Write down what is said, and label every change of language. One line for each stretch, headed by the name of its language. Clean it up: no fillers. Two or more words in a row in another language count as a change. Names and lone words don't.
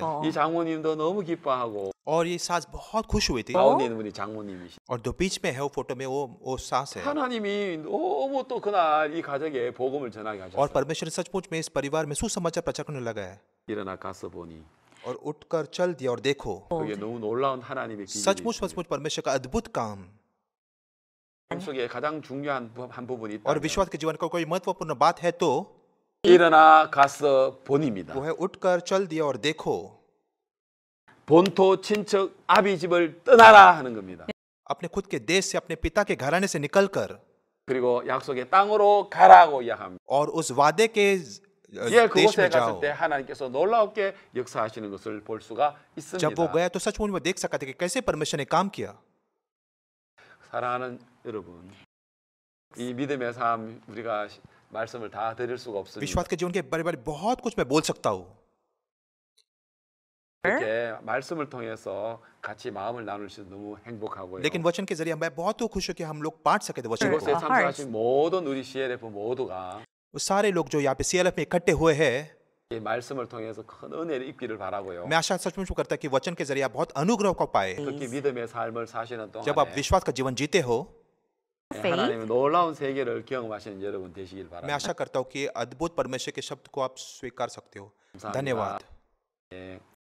Korean: 이 장모님도 너무 기뻐하고
Hindi: और ये सास बहुत खुश हुई थी.
Korean: 가운데 있는 분이 장모님이시.
Hindi: और जो बीच में है वो फोटो में वो सास है.
Korean: 하나님이 너무 또 그날 이 가정에 복음을 전하게
Hindi: और
Korean: 하셨어요.
Hindi: परमेश्वर सचमुच में इस परिवार में सुसमाचार प्रचार करने लगा है.
Korean: 일어나 가서 보니
Hindi: और उठकर चल दिया और देखो,
Korean: 그게 너무 놀라운 하나님의 기적이
Hindi: सचमुच सचमुच परमेश्वर का अद्भुत काम.
Korean: 속에 가장 중요한 한 부분이
Hindi: और
Korean: 있다.
Hindi: विश्वास के जीवन का कोई महत्वपूर्ण बात है तो
Korean: 일어나 가서 보니입니다.
Hindi: वो है उठकर चल दिया और देखो.
Korean: 본토 친척 아비 집을 떠나라 하는 겁니다.
Hindi: अपने खुद के देश से, अपने पिता के घराने से निकलकर
Korean: 그리고 약속의 땅으로 가라고 이야기합니다.
Hindi: और उस वादे के
Korean: 예,
Hindi: देश
Korean: 그곳에
Hindi: में
Korean: 갔을
Hindi: जाओ.
Korean: 때 하나님께서 놀랍게 역사하시는 것을 볼 수가
Hindi: जब वो
Korean: 있습니다.
Hindi: गया तो सचमुच में देख सका था कि कैसे परमेश्वर ने काम किया.
Korean: 사랑하는 여러분, 이 믿음의 삶 우리가 말씀을 다 드릴 수가 없습니다.
Hindi: विश्वास के जीवन के बारे बारे बहुत कुछ मैं बोल सकता हूँ.
Korean: 이렇게 말씀을 통해서 같이 마음을 나눌 수 너무 행복하고요.
Hindi: लेकिन वचन के जरिए मैं बहुत खुश हूँ कि हम लोग बांट सके थे वचन
Korean: 이곳에
Hindi: को.
Korean: 참석하신 모든 우리 CLF 모두가
Hindi: वो सारे लोग जो यहाँ पे CLF में इकट्ठे हुए हैं,
Korean: 이 말씀을 통해서 큰 은혜를 입기를 바라고요.
Hindi: मैं आशा सचमुच करता कि वचन के जरिए आप बहुत अनुग्रह को पाए.
Korean: 특히 믿음의 삶을 사시는
Hindi: जब आप
Korean: 동안에
Hindi: विश्वास का जीवन जीते हो,
Korean: 하나님의 놀라운 세계를 경험하시는 여러분 되시길
Hindi: मैं
Korean: 바랍니다.
Hindi: आशा करता हूँ कि अद्भुत परमेश्वर के शब्द को आप स्वीकार सकते हो.
Korean: 감사합니다.
Hindi: धन्यवाद.
Korean: 예,